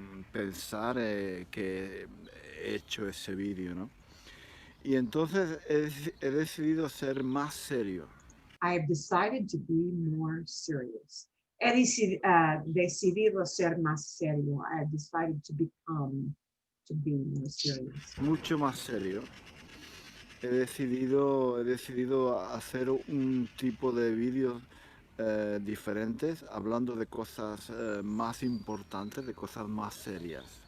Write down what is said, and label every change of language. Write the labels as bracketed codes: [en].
[es] Pensar que he hecho ese vídeo, ¿no? Y entonces he decidido ser más serio. [en] I have decided to be more serious. [es] He decidido ser más serio. [en] I have decided to be more serious. [es] Mucho más serio. He decidido hacer un tipo de vídeos diferentes, hablando de cosas más importantes, de cosas más serias.